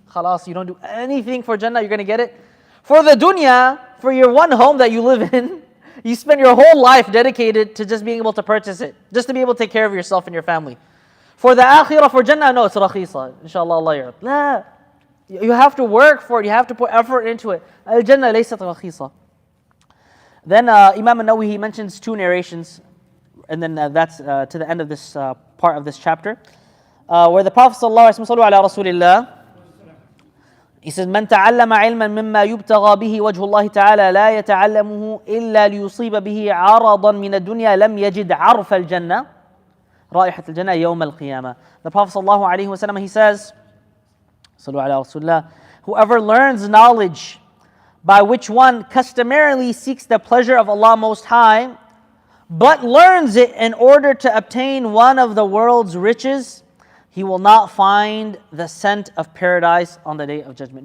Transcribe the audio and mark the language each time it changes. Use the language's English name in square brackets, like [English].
[English] Khalas, you don't do anything for Jannah, you're going to get it. For the dunya, for your one home that you live in, you spend your whole life dedicated to just being able to purchase it, just to be able to take care of yourself and your family. For the akhirah, for Jannah, no, it's rakhisa. Inshallah, [Arabic] Allah yarab. [English] La. You have to work for it, you have to put effort into it. [Arabic] Al-Jannah laysat rakhisa. [English] Then Imam An-Nawawi, he mentions two narrations, and then that's to the end of this part of this chapter, where the Prophet ﷺ, he says, [Arabic] من تعلم علما مما يبتغى به وجه الله تعالى لا يتعلمه إلا ليصيب به عرضا من الدنيا لم يجد عرف الجنة رائحة الجنة يوم القيامة. [English] The Prophet ﷺ, he says, [Arabic] صلوا على رسول الله, [English] whoever learns knowledge by which one customarily seeks the pleasure of Allah Most High, but learns it in order to obtain one of the world's riches, he will not find the scent of paradise on the day of judgment.